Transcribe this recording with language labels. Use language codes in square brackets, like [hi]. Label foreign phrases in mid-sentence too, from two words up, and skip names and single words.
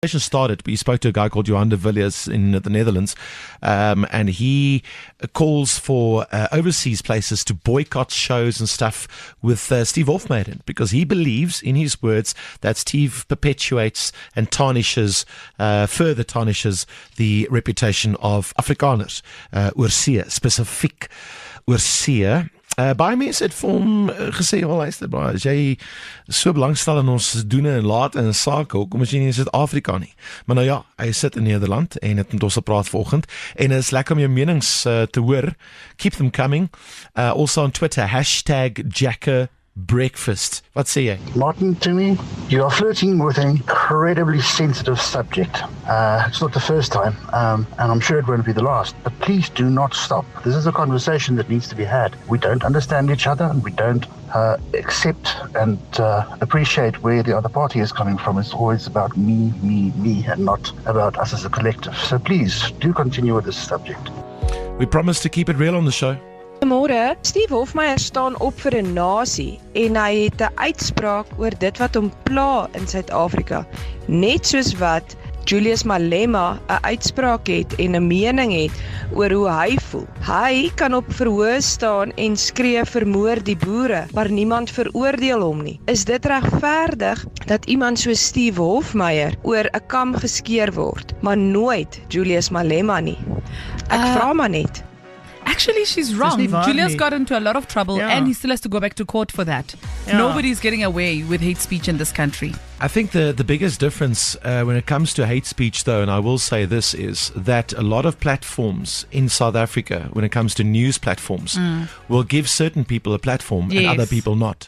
[en] started, we spoke to a guy called Johan de Villiers in the Netherlands, and he calls for overseas places to boycott shows and stuff with Steve Hofmeyr, because he believes, in his words, that Steve perpetuates and further tarnishes the reputation of Afrikaners, [af] oorsee, spesifiek oorsee. Baie mense het vir hom gesê, luister, as jy so belangstel in ons doene en late en sake, hoekom is jy nie in Suid-Afrika nie? Maar nou ja, hy sit in Nederland en het met ons gepraat vanoggend en het is lekker om jou menings te hoor. [en] Keep them coming. Also on Twitter, [af] #Jacarandafm. Wat sê jy? [en] Martin, to me, you are flirting with an incredibly sensitive subject. It's not the first time, and I'm sure it won't be the last, but please do not stop. This is a conversation that needs to be had. We don't understand each other, and we don't accept and appreciate where the other party is coming from. It's always about me, and not about us as a collective. So please, do continue with this subject. We promise to keep it real on the show. [af] Môre, Steve Hofmeyr staan op vir 'n nasie en hy het 'n uitspraak oor dit wat hom pla in Suid-Afrika. Net soos wat Julius Malema 'n uitspraak het en 'n mening het oor hoe hy voel. Hy kan op verhoor staan en skree vermoor die boere, maar niemand veroordeel hom nie. Is dit regverdig dat iemand soos Steve Hofmeyr oor 'n kam geskeer word, maar nooit Julius Malema nie? Ek vra maar net. [en] Actually, she's wrong. Julius got into a lot of trouble and he still has to go back to court for that. Nobody's getting away with hate speech in this country. I think the biggest difference when it comes to hate speech, though, and I will say this, is that a lot of platforms in South Africa, when it comes to news platforms, will give certain people a platform and other people not.